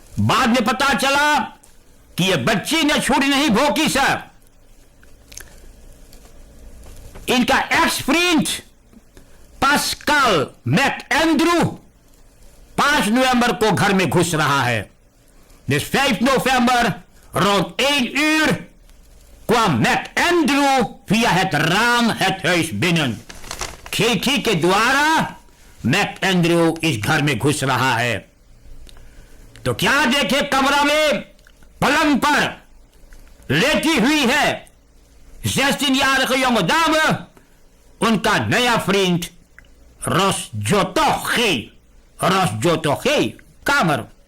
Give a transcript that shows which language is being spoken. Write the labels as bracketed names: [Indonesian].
[Caribbean Hindustani] बाद में पता चला कि ये बच्ची ने छुरी नहीं भोंकी सर, इनका एक्स फ्रेंड पास्कल मैकएंड्रू 5 नवंबर को घर में घुस रहा है। [Dutch] This 5 november rond 1 uur kwam McAndrew via het raam het huis binnen। [Caribbean Hindustani] खिड़की के द्वारा मैकएंड्रू इस घर में घुस रहा है तो क्या देखे, कमरा में पलंग पर लेटी हुई है [Dutch] 16-jarige jonge dame, [Caribbean Hindustani] उनका नया फ्रेंड Rosjoto Gey कामर।